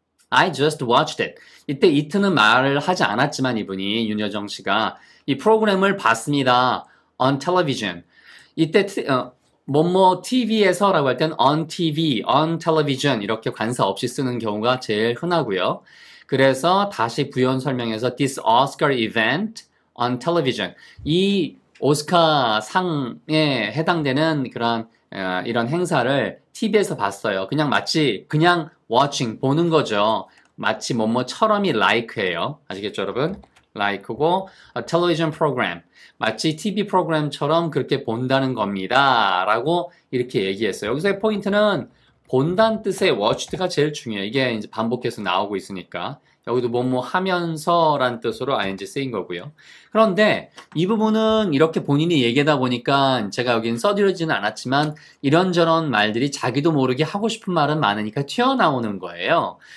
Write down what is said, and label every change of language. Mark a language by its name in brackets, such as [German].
[English] I just watched it. [Korean] 이때 it는 말을 하지 않았지만 이분이 윤여정 씨가 이 프로그램을 봤습니다. [English] on television. [Korean] 이때 뭐뭐 TV에서라고 할 땐 [English] on TV, on television [Korean] 이렇게 관사 없이 쓰는 경우가 제일 흔하고요. 그래서 다시 부연 설명해서 [English] this Oscar event on television. [Korean] 이 오스카 상에 해당되는 그런 이런 행사를 TV에서 봤어요. 그냥 마치 그냥 watching 보는 거죠. 마치 뭐뭐처럼이 like예요. 아시겠죠, 여러분? [English] like고 a television program. [Korean] 마치 TV 프로그램처럼 그렇게 본다는 겁니다. 라고 이렇게 얘기했어요. 여기서의 포인트는 본다는 뜻의 watched가 제일 중요해요. 이게 이제 반복해서 나오고 있으니까. 여기도 뭐뭐 하면서 라는 뜻으로 ing 쓰인 거고요. 그런데 이 부분은 이렇게 본인이 얘기하다 보니까 제가 여기는 써드리지는 않았지만 이런저런 말들이 자기도 모르게 하고 싶은 말은 많으니까 튀어나오는 거예요.